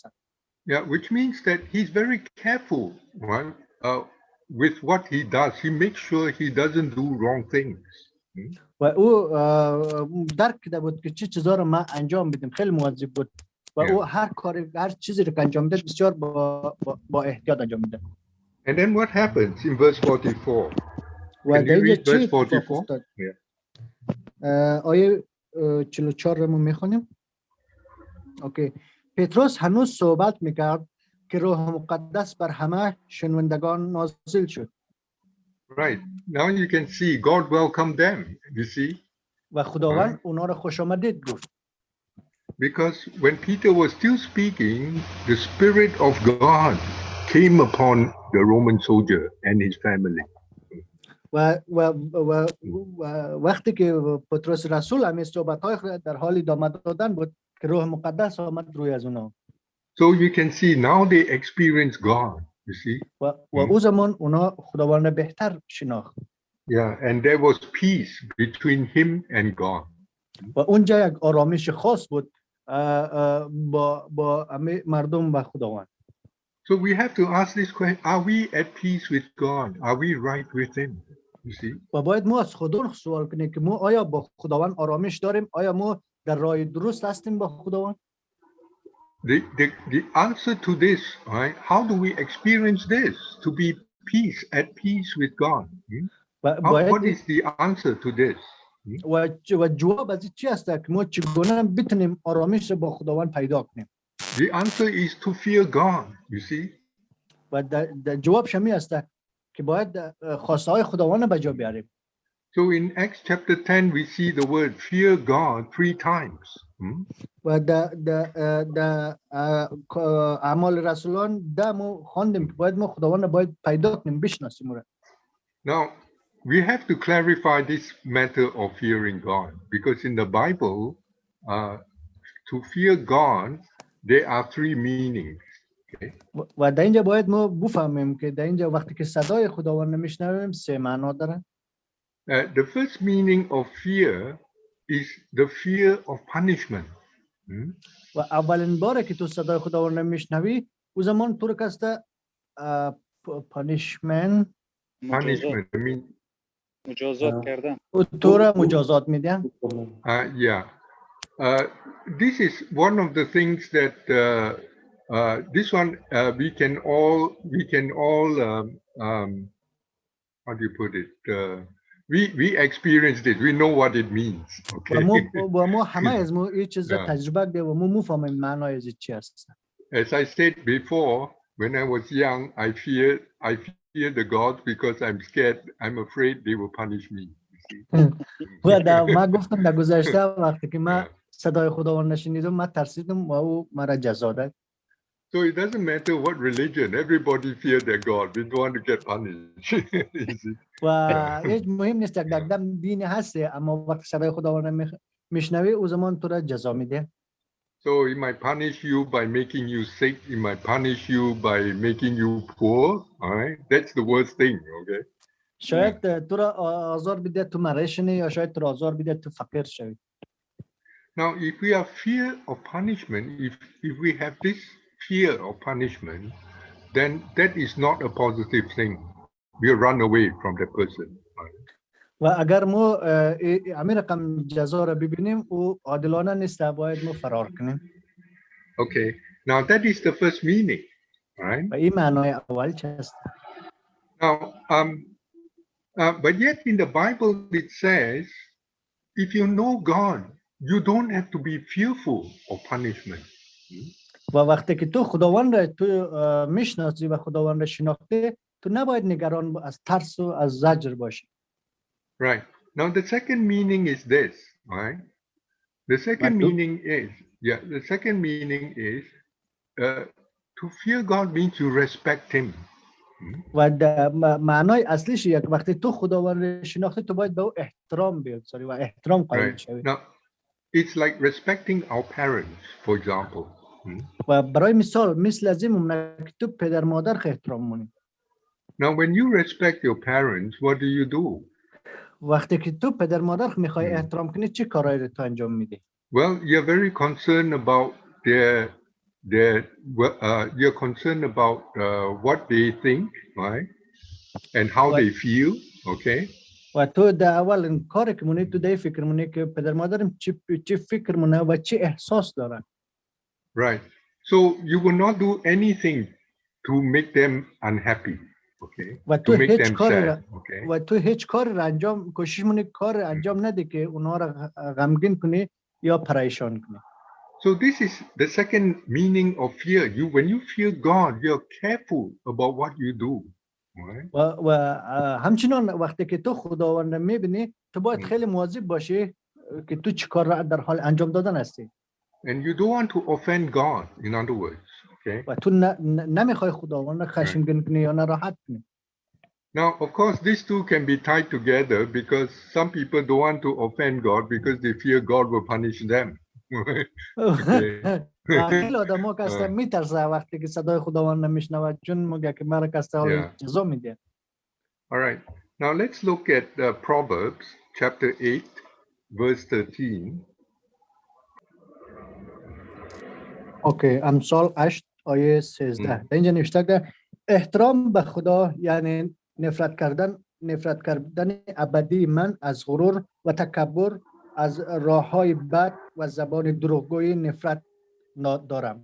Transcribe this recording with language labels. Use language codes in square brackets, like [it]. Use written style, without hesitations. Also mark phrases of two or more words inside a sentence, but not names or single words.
[en] Yeah, which means that he's very careful, right? With what he does, he makes sure he doesn't do wrong things. [fa] و او درک کرده بود که چه چیزا رو ما انجام بدیم، خیلی مواظب بود و او هر چیزی رو که انجام میده بسیار با احتیاط انجام میده. [en] And then what happens in verse 44? [fa] و در اینجا چی [en] verse 44? [fa] آیه 44 رو ما میخونیم. اوکی. پتروس هنوز صحبت میکرد که روح مقدس بر همه شنوندگان نازل شد. [en] Right. Now you can see God welcomed them, you see. [fa] و خداوند اونا رو خوش آمدید گفت. [en] Because when Peter was still speaking, the Spirit of God came upon the Roman soldier and his family. [fa] و وقتی که پتروس رسول همین صحبت‌های در حال ادامه دادن بود که روح مقدس آمد روی از اونا. [en] So you can see now they experience God, you see. [fa] و او زمان اونا خداوند بهتر شناخت. [en] Yeah, and there was peace between him and God. [fa] و اونجا یک آرامش خاص بود با همه مردم و خداوند. [en] So we have to ask this question, are we at peace with God? Are we right with him? You see? [fa] و باید ما از خدا سوال کنیم که ما آیا با خداوند آرامش داریم؟ آیا ما در راه درست هستیم با خداوند؟ [en] The answer to this, right? How do we experience this? To be at peace with God. What is the answer to this? [fa] و جواب از چی است که ما چگونه بتونیم آرامش با خداوند پیدا کنیم؟ [en] The answer is to fear God, you see. [fa] و جواب شمی است که باید خواسته های خداوند به جا بیاریم. [en] So in Acts chapter 10 we see the word fear God 3 times. [fa] و در اعمال رسولان ما خواندیم که باید ما خداوند باید پیدا کنیم بشناسیم. [en] Now we have to clarify this matter of fearing God because in the Bible to fear God there are 3 meanings. Okay? [fa] و در اینجا باید ما بفهمیم که در اینجا وقتی که صدای خداوند میشنویم 3 معنا داره. [en] The first meaning of fear is the fear of punishment. [fa] و اولین باره که تو صدای خداوند میشنوی او زمان تو رو کسته punishment مجازات کردن. تو رو مجازات میدن. [en] Yeah. This is one of the things that this one we can all how do you put it? We experienced it. We know what it means. Okay. [fa] و ما همه از ما این چیز تجربه کردیم و ما میفهمیم معنای از چی است. [en] As I said before, when I was young, I fear the gods because I'm scared. I'm afraid they will punish me. [fa] و ما گفتم در گذشته وقتی که ما صدای خداوند نشنیدم ما ترسیدم و او مرا جزا داد. [en] So it doesn't matter what religion. Everybody fear their God. We don't want to get punished. [fa] و هیچ مهم نیست که در دین هست اما وقتی صدای خداوند میشنوی او زمان تو را جزا میده. [en] So it might punish you by making you sick. It might punish you by making you poor. All right, that's the worst thing. Okay. [fa] شاید تو را آزار بده تو مرشنی یا شاید تو را آزار بده تو فقیر شوی. [en] Now, if we have fear of punishment, if we have this fear of punishment, then that is not a positive thing. We run away from the person. [fa] و اگر ما همین رقم جزا را ببینیم او عادلانه نیست، باید ما فرار کنیم. [en] Okay, now that is the first meaning, right? [fa] و این معنای اول هست. [en] Now, but yet in the Bible it says, if you know God, you don't have to be fearful of punishment. [fa] و وقتی که تو خداوند را تو میشناسی و خداوند را شناخته، تو nabاید نگران از ترس و از زجر باشی. [en] Right. Now the second meaning is this, right? The second meaning is to fear God means you respect him. [fa] و معنای اصلیش یک وقتی تو خداوند را شناخته تو باید به او احترام بگذاری و احترام قائل شوی. [en] Now it's like respecting our parents, for example. [fa] و برای مثال مثل از این ممکنه که تو پدر مادر احترام مونی. [en] Now when you respect your parents, what do you do? [fa] وقتی که تو پدر مادر میخوای احترام کنی چه کارایی رو تو انجام میدی؟ [en] Well, you're very concerned about you're concerned about what they think, right? And how they feel, okay? [fa] و تو در اول کاری که مونی تو در فکر مونی که پدر مادرم چی فکر مونه و چی احساس دارن. [en] Right. So you will not do anything to make them unhappy, okay? To make them sad, okay? [fa] و تو هیچ کاری را انجام کوشش مونی کار انجام ندی که اونها را غمگین کنی یا پریشان کنی. [en] So this is the second meaning of fear. When you fear God, you're careful about what you do. Right? [fa] و همچنان وقتی که تو خداوند را میبینی تو باید خیلی مواظب باشی که تو چی کار را در حال انجام دادن هستی. [en] And you don't want to offend God, in other words, okay? [fa] و تو نمیخوای خداوند را خشمگین کنی یا ناراحت کنی. [en] Now, of course, these two can be tied together because some people don't want to offend God because they fear God will punish them. [fa] خیلی آدم ها کسته میترسه وقتی که صدای خداوند نمیشنود چون میگه که مرا کسته حال جزا میده. [en] All right. Now let's look at Proverbs chapter 8 verse 13. [fa] اوکی، امثال 8 آیه 13. اینجا نوشته که احترام به خدا یعنی نفرت کردن ابدی من از غرور و تکبر، از راههای بد و زبان دروغگویی نفرت دارم.